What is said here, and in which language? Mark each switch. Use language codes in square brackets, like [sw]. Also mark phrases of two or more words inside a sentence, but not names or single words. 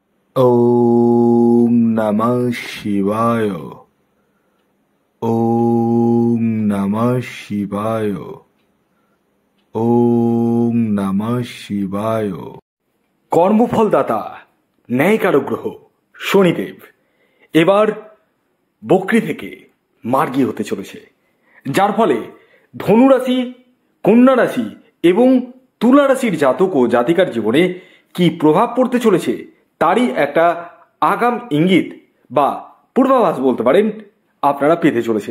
[sa] ওম নমঃ শিবায়। ওম নমঃ শিবায়। ওম নমঃ শিবায়। [bn] কর্মফলদাতা ন্যায়কারক গ্রহ শনিদেব এবার বক্রী থেকে মার্গী হতে চলেছে, যার ফলে ধনুরাশি, কন্যা রাশি এবং তুলা রাশির জাতক ও জাতিকার জীবনে কি প্রভাব পড়তে চলেছে তারই একটা আগাম ইঙ্গিত বা পূর্বাভাস বলতে পারেন আপনারা পেতে চলেছেন।